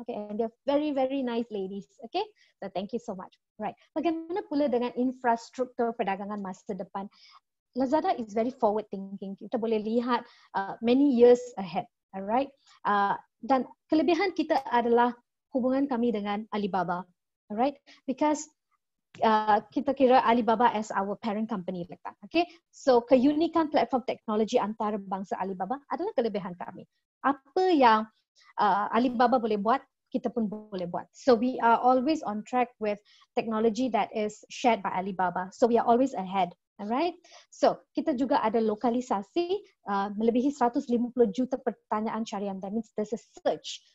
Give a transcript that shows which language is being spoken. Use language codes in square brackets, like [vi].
[en] Okay, and they're very, very nice ladies. Okay? So, thank you so much. Right. [ms] Bagaimana pula dengan infrastruktur perdagangan masa depan? [en] Lazada is very forward thinking. [ms] Kita boleh lihat [en] many years ahead, alright. [ms] Dan kelebihan kita adalah hubungan kami dengan Alibaba, [en] alright. Because [ms] kita kira [en] Alibaba as our parent company, okay. [ms] So keunikan platform teknologi antarabangsa Alibaba adalah kelebihan kami. Apa yang Alibaba boleh buat, kita pun boleh buat. [en] So we are always on track with technology that is shared by Alibaba. So we are always ahead. Alright, so [ms] kita juga ada lokalisasi melebihi 150 juta pertanyaan carian. [en] That means there's a search.